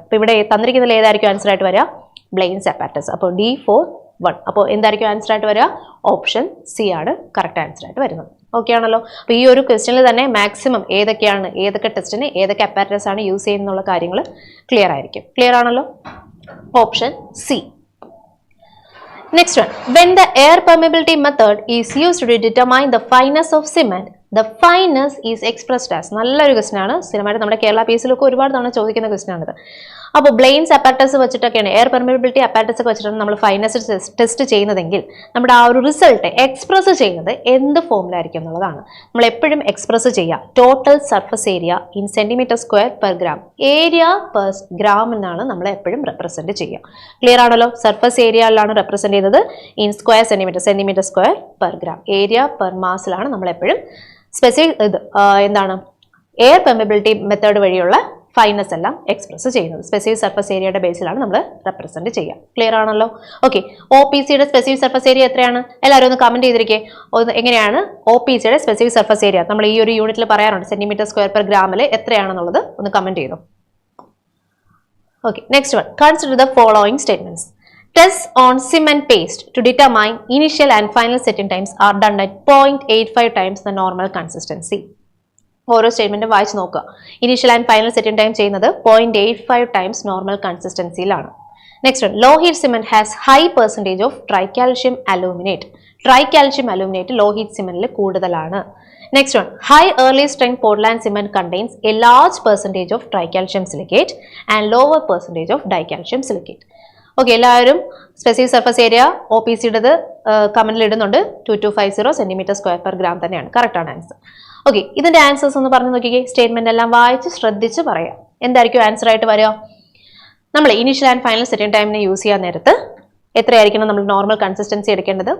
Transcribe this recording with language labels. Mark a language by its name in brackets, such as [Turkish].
[Malayalam] അപ്പോൾ ഇവിടെ തന്നിരിക്കുന്നതിൽ ഏതായിരിക്കും ആൻസർ ആയിട്ട് വരിക? ബ്ലെയിൻസ് അപ്പാരറ്റസ്. അപ്പോൾ D4 അപ്പോൾ എന്തായിരിക്കും ആൻസർ ആയിട്ട് വരിക? ഓപ്ഷൻ സി ആണ് കറക്റ്റ് ആൻസർ ആയിട്ട് വരുന്നത്. ഓക്കെ ആണല്ലോ. അപ്പോൾ ഈ ഒരു ക്വസ്റ്റ്യനിൽ തന്നെ മാക്സിമം ഏതൊക്കെ ടെസ്റ്റിന് ഏതൊക്കെ അപ്പാരറ്റസ് ആണ് യൂസ് ചെയ്യുന്നുള്ള കാര്യങ്ങൾ ക്ലിയർ ആയിരിക്കും. ക്ലിയർ ആണല്ലോ? Option C. [English] Next one, when the air permeability method is used to determine the fineness of cement, the fineness is expressed as. [Malayalam] നല്ലൊരു ക്വസ്റ്റ്യൻ ആണ്, സ്ഥിരമായിട്ട് നമ്മുടെ കേരള PSC-ലൊക്കെ ഒരുപാട് തവണ ചോദിക്കുന്ന ക്വസ്റ്റ്യൻ ആണിത്. അപ്പോൾ ബ്ലെയിൻസ് അപ്പാരറ്റസ് വെച്ചിട്ടൊക്കെയാണ്, എയർ പെർമിബിലിറ്റി അപ്പാരറ്റസ് ഒക്കെ വെച്ചിട്ടാണ് നമ്മൾ ഫൈനസ് ടെസ്റ്റ് ചെയ്യുന്നതെങ്കിൽ നമ്മുടെ ആ ഒരു റിസൾട്ട് എക്സ്പ്രസ് ചെയ്യുന്നത് എന്ത് ഫോമിലായിരിക്കും എന്നുള്ളതാണ്. നമ്മൾ എപ്പോഴും എക്സ്പ്രസ് ചെയ്യുക [English] total surface area in centimetre square per gram, [Malayalam] area per gram എന്നാണ് നമ്മൾ എപ്പോഴും റെപ്രസെന്റ് ചെയ്യുക. ക്ലിയർ ആണല്ലോ? സർഫസ് ഏരിയയിലാണ് റെപ്രസെന്റ് ചെയ്യുന്നത് in square centimetre square per gram, area per മാസിലാണ് നമ്മൾ എപ്പോഴും സ്പെസിഫിക് എന്താണ് എയർ പെർമിബിലിറ്റി മെത്തേഡ് വഴിയുള്ള ഫൈനസ് എല്ലാം എക്സ്പ്രസ് ചെയ്യുന്നത്. സ്പെസിഫിക് സർഫസ് ഏരിയയുടെ ബേസിലാണ് നമ്മൾ റെപ്രസെന്റ് ചെയ്യുക. ക്ലിയർ ആണല്ലോ? ഓക്കെ, OPCയുടെ സ്പെസിഫിക് സർഫസ് ഏരിയ എത്രയാണ്? എല്ലാവരും ഒന്ന് കമന്റ് ചെയ്തിരിക്കേ. എങ്ങനെയാണ് OPCയുടെ സ്പെസിഫിക് സർഫസ് ഏരിയ? നമ്മൾ ഈ ഒരു യൂണിറ്റിൽ പറയാറുണ്ട്, സെന്റിമീറ്റർ സ്ക്വയർ പെർ ഗ്രാമിൽ എത്രയാണെന്നുള്ളത് ഒന്ന് കമന്റ് ചെയ്തു. [English] Okay, next one, consider the following statements. Tests on cement paste to determine initial and final setting times are done at 0.85 times the normal consistency. [Malayalam] ഓരോ സ്റ്റേറ്റ്മെന്റും വായിച്ച് നോക്കുക. Initial and final setting time ചെയ്യുന്നത് 0.85 times normal കൺസിസ്റ്റൻസിയിലാണ്. [English] Next one, low heat cement has high percentage of tricalcium aluminate. [Malayalam] ട്രൈകാൽഷ്യം aluminate law heat സിമെന്റിൽ കൂടുതലാണ്. [English] Next one, high early strength Portland cement contains a large percentage of tricalcium silicate and lower percentage of dicalcium silicate. [Malayalam] Okay, എല്ലാവരും specific surface area OPCയുടേത് കമന്റിൽ ഇടുന്നുണ്ട്. 2250 centimetre square per gram തന്നെയാണ് correct ആണ് answer. Okay, ഇതിന്റെ answers ഒന്ന് പറഞ്ഞു നോക്കിക്കേ. Statement എല്ലാം വായിച്ച് ശ്രദ്ധിച്ച് പറയാം. എന്തായിരിക്കും ആൻസർ ആയിട്ട് വരിക? നമ്മൾ initial and final setting ടൈമിനെ use ചെയ്യാൻ നേരത്ത് എത്രയായിരിക്കണം നമ്മൾ നോർമൽ കൺസിസ്റ്റൻസി എടുക്കേണ്ടത്?